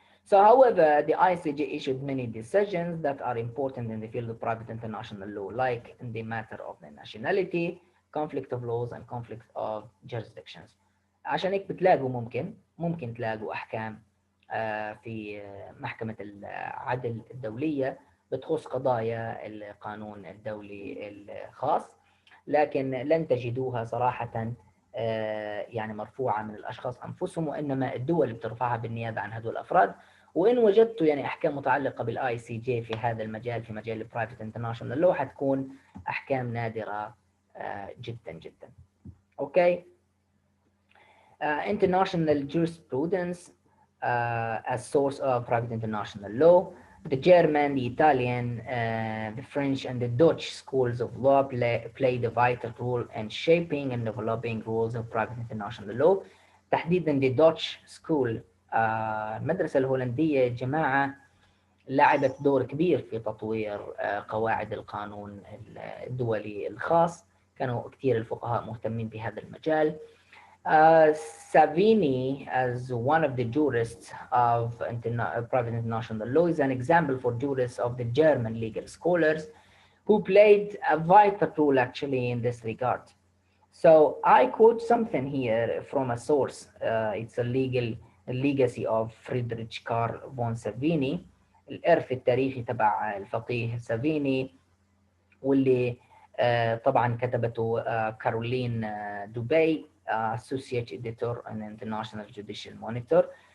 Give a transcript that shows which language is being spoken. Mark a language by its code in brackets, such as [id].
[en] So, however, the ICJ issued many decisions that are important in the field of private international law, like in the matter of the nationality, conflict of laws, and conflict of jurisdictions. [ar] عشان هيك بتلاقوا ممكن تلاقوا أحكام في محكمة العدل الدولية بتخص قضايا القانون الدولي الخاص، لكن لن تجدوها صراحة يعني مرفوعة من الأشخاص أنفسهم، وإنما الدول بترفعها بالنيابة عن هذول الأفراد. وإن وجدتوا يعني أحكام متعلقة بالآي سي جي في هذا المجال، في مجال البرايفت انترناشونال لو، حتكون أحكام نادرة جدا جدا. أوكي. [en] International jurisprudence as source of private international law. The German, the Italian, the French, and the Dutch schools of law played a vital role in shaping and developing rules of private international law. [ar] تحديدا [en] the Dutch school، [ar] المدرسة الهولندية جماعة لعبت دور كبير في تطوير قواعد القانون الدولي الخاص. كانوا كثير الفقهاء مهتمين بهذا المجال. [en] Savini, as one of the jurists of private international law, is an example for jurists of the German legal scholars who played a vital role actually in this regard. So I quote something here from a source. It's a legacy of Friedrich Karl von Savini، [ar] الإرث التاريخي تبع الفقيه سافيني، واللي طبعا كتبته كارولين دوبي، [en] associate editor on International Judicial Monitor.